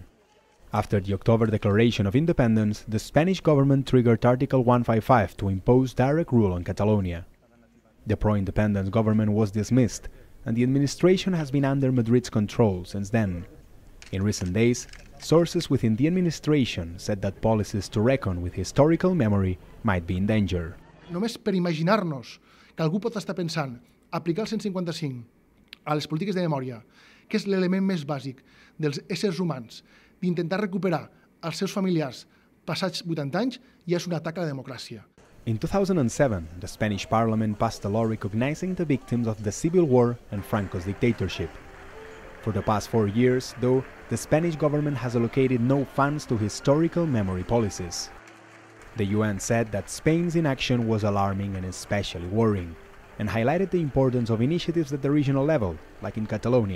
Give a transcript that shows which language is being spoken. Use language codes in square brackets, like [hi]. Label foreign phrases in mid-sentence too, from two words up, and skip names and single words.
[en] After the October Declaration of Independence, the Spanish government triggered Article 155 to impose direct rule on Catalonia. The pro-independence government was dismissed, and the administration has been under Madrid's control since then. In recent days, sources within the administration said that policies to reckon with historical memory might be in danger. [ca] Només per imaginar-nos que algú pot estar pensant aplicar el 155 a les polítiques de memòria, que és l'element més bàsic dels éssers humans, d'intentar recuperar els seus familiars passats 80 anys, ja és un atac a la democràcia. [en] In 2007, the Spanish parliament passed a law recognizing the victims of the Civil War and Franco's dictatorship. For the past 4 years, though, the Spanish government has allocated no funds to historical memory policies. The UN said that Spain's inaction was alarming and especially worrying, and highlighted the importance of initiatives at the regional level, like in Catalonia.